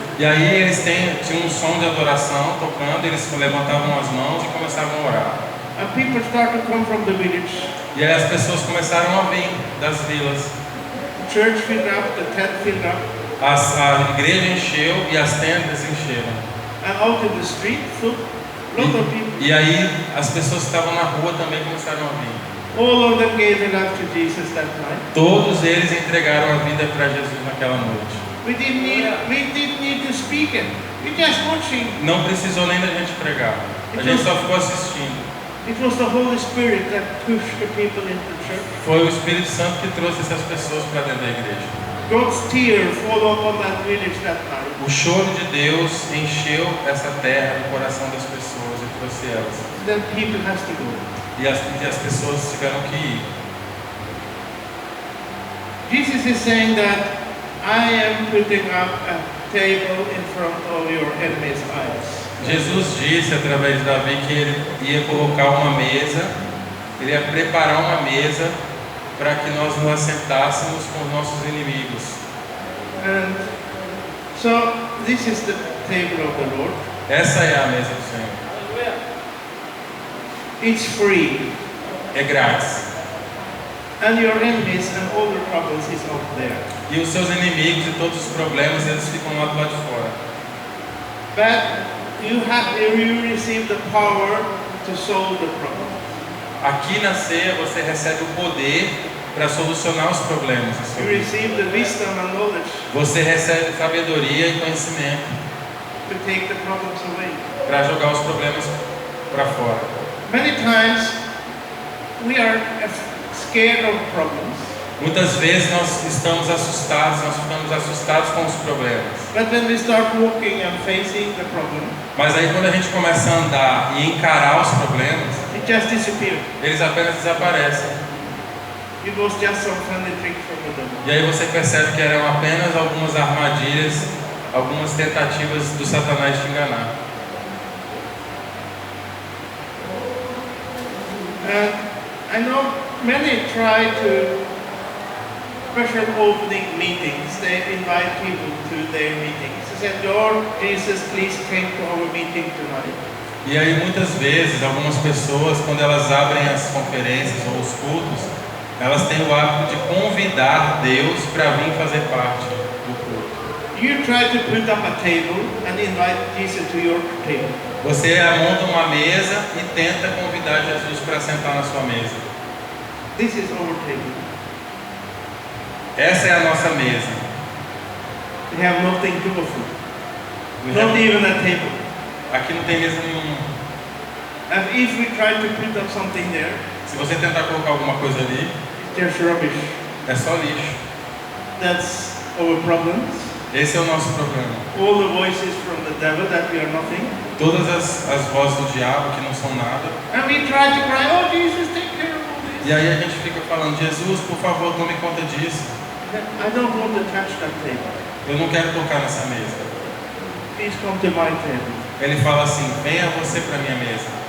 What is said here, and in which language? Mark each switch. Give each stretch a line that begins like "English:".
Portuguese: E aí eles tinham um som de adoração tocando, eles levantavam as mãos e começavam a orar.
English: And people started to come from the village.
Portuguese: E aí as pessoas começaram a vir das vilas.
English: The church filled up, the tent filled up.
Portuguese: A igreja encheu e as tendas encheram.
English: And out in the street, lot of people.
Portuguese: E aí as pessoas que estavam na rua também começaram a vir.
English: All of them gave their life to Jesus that night.
Portuguese: Todos eles entregaram a vida para Jesus naquela noite.
English: We didn't need to speak it. We just watching.
Portuguese: Não precisou nem da gente pregar. A gente só ficou assistindo.
English: It was the Holy Spirit that pushed the people into church.
Portuguese: Foi o Espírito Santo que trouxe essas pessoas para dentro da igreja.
English: God's tear followed upon that village that night.
Portuguese: O choro de Deus encheu essa terra do coração das pessoas e trouxe elas.
English: Then people has to go.
Portuguese: E as pessoas tiveram que ir.
English: Jesus is saying that I am putting up a table in front of your enemy's eyes.
Portuguese: Jesus disse através de Davi que ele ia colocar uma mesa, ele ia preparar uma mesa para que nós nos assentássemos com os nossos inimigos.
English: And so this is the table of the Lord.
Portuguese: Essa é a mesa do Senhor.
English: It's free.
Portuguese: É grátis.
English: And your enemies and all the troubles is out there.
Portuguese: E os seus inimigos e todos os problemas, eles ficam lá do lado de fora.
English: But you receive the power to solve the problem.
Portuguese: Aqui na ceia você recebe o poder para solucionar os problemas.
English: You receive the wisdom and knowledge
Portuguese: Você recebe sabedoria e conhecimento
English: to take the problems away.
Portuguese: para jogar os problemas para fora.
English: Many times we are scared of problems.
Portuguese: Muitas vezes nós ficamos assustados com os problemas.
English: But when we start walking and facing the problem,
Portuguese: Mas aí quando a gente começa a andar e encarar os problemas,
English: it just disappears.
Portuguese: eles apenas desaparecem.
English: It was just some funny trick from the devil.
Portuguese: E aí você percebe que eram apenas algumas armadilhas, algumas tentativas do Satanás te enganar.
English: And I know many try to special opening meetings. They invite people to their meetings. They said, Lord Jesus, please come to our meeting tonight.
Portuguese: E aí muitas vezes, algumas pessoas, quando elas abrem as conferências ou os cultos, elas têm o hábito de convidar Deus para vir fazer parte do culto.
English: You try to put up a table and invite Jesus to your table.
Portuguese: Você monta uma mesa e tenta convidar Jesus para sentar na sua mesa.
English: This is our table.
Portuguese: Essa é a nossa mesa.
English: We have nothing to offer. Not even a table.
Portuguese: Aqui não tem mesa nenhuma.
English: And if we try to put up something there,
Portuguese: Se você tentar colocar alguma coisa ali,
English: it's just rubbish.
Portuguese: é só lixo.
English: That's our problems.
Portuguese: Esse é o nosso problema.
English: All the voices from the devil that we are nothing.
Portuguese: Todas as vozes do diabo que não são nada.
English: And we try to cry, oh Jesus, take care of all this.
Portuguese: E aí a gente fica falando, Jesus, por favor, tome conta disso.
English: I don't want to touch that table.
Portuguese: Eu não quero tocar nessa mesa.
English: Please come to my table.
Portuguese: Ele fala assim, venha você para minha mesa.